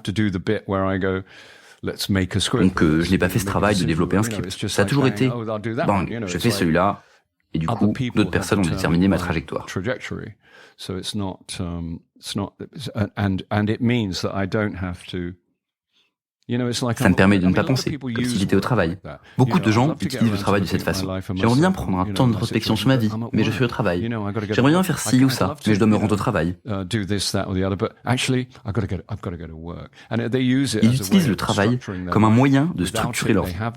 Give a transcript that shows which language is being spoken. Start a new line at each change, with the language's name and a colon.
French: Donc je n'ai pas fait ce travail de développer un script. Ça a toujours été, bang, je fais celui-là, et du coup, d'autres personnes ont déterminé ma trajectoire.
English: So it's not, and it means that I don't have to.
French: Ça me permet de ne pas penser, comme si j'étais au travail. Beaucoup de gens utilisent le travail de cette façon. J'aimerais bien prendre un temps d'introspection sur ma vie, mais je suis au travail. J'aimerais bien faire ci ou ça, mais je dois me rendre au travail. Ils utilisent le travail comme un moyen de structurer leur vie.